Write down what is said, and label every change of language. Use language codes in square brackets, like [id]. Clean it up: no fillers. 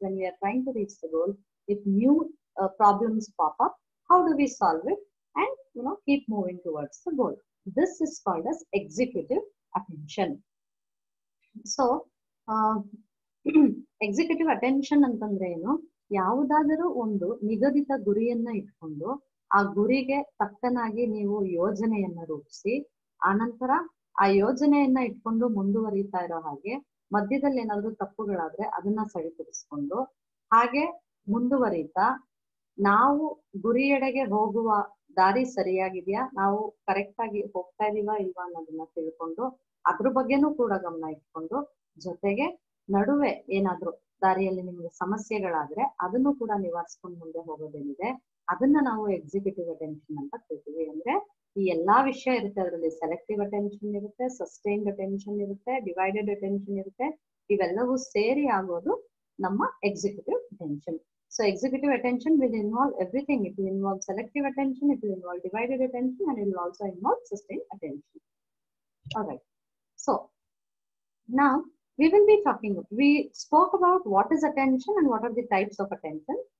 [en] When we are trying to reach the goal, if new problems pop up, how do we solve it and keep moving towards the goal? This is called as executive attention. So executive attention [kn] ಅಂತಂದ್ರೆ ಏನು? ಯಾವುದಾದರೂ ಒಂದು ನಿಗದಿತ ಗುರಿಯನ್ನ ಇಟ್ಕೊಂಡು ಆ ಗುರಿಗೆ ತಕ್ಕನಾಗಿ ನೀವು ಯೋಜನೆಯನ್ನ ರೂಪಿಸಿ, ಆನಂತರ ಆ ಯೋಜನೆಯನ್ನ ಇಟ್ಕೊಂಡು ಮುಂದುವರಿತಾ ಇರೋ ಹಾಗೆ ಮಧ್ಯದಲ್ಲಿ ಏನಾದ್ರು ತಪ್ಪುಗಳಾದ್ರೆ ಅದನ್ನ ಸರಿಪಡಿಸ್ಕೊಂಡು ಹಾಗೆ ಮುಂದುವರಿತಾ ನಾವು ಗುರಿಯೆಡೆಗೆ ಹೋಗುವ ದಾರಿ ಸರಿಯಾಗಿದೆಯಾ, ನಾವು ಕರೆಕ್ಟ್ ಆಗಿ ಹೋಗ್ತಾ ಇದೀವಾ ಇಲ್ವಾ ಅನ್ನೋದನ್ನ ತಿಳ್ಕೊಂಡು ಅದ್ರ ಬಗ್ಗೆನೂ ಕೂಡ ಗಮನ ಇಟ್ಕೊಂಡು, ಜೊತೆಗೆ ನಡುವೆ ಏನಾದ್ರು ದಾರಿಯಲ್ಲಿ ನಿಮ್ಗೆ ಸಮಸ್ಯೆಗಳಾದ್ರೆ ಅದನ್ನು ಕೂಡ ನಿವಾರಿಸ್ಕೊಂಡು ಮುಂದೆ ಹೋಗೋದೇನಿದೆ ಅದನ್ನ ನಾವು ಎಕ್ಸಿಕ್ಯೂಟಿವ್ ಅಟೆನ್ಷನ್ ಅಂತ ಕರಿತೀವಿ. ಅಂದ್ರೆ ಈ ಎಲ್ಲಾ ವಿಷಯ ಇರುತ್ತೆ ಅದರಲ್ಲಿ. ಸೆಲೆಕ್ಟಿವ್ ಅಟೆನ್ಷನ್ ಇರುತ್ತೆ, ಸಸ್ಟೈನ್ಡ್ ಅಟೆನ್ಷನ್ ಇರುತ್ತೆ, ಡಿವೈಡೆಡ್ ಅಟೆನ್ಷನ್ ಇರುತ್ತೆ. ಇವೆಲ್ಲವೂ ಸೇರಿ ಆಗೋದು ನಮ್ಮ executive attention. [en] So executive attention will involve everything. It will involve selective attention, it will involve divided attention, and it will also involve sustained attention. All right. So now we will be we spoke about what is attention and what are the types of attention.